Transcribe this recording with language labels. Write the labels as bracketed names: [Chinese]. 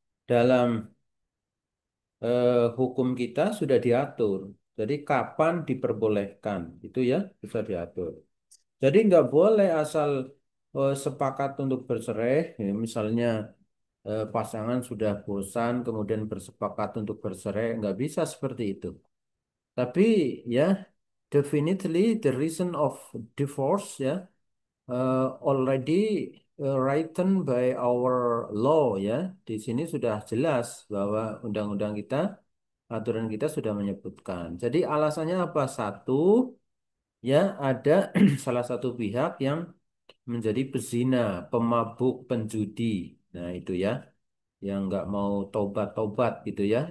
[Indonesian] Dalam hukum kita sudah diatur. Jadi kapan diperbolehkan itu ya bisa diatur. Jadi nggak boleh asal sepakat untuk bercerai, ya, misalnya pasangan sudah bosan kemudian bersepakat untuk bercerai, nggak bisa seperti itu. Tapi ya [English] definitely the reason of divorce ya already written by our law ya. [Indonesian] Di sini sudah jelas bahwa undang-undang kita, aturan kita sudah menyebutkan. Jadi alasannya apa? Satu, ya ada salah satu pihak yang menjadi pezina, pemabuk, penjudi. Nah itu ya, yang nggak mau tobat-tobat gitu ya.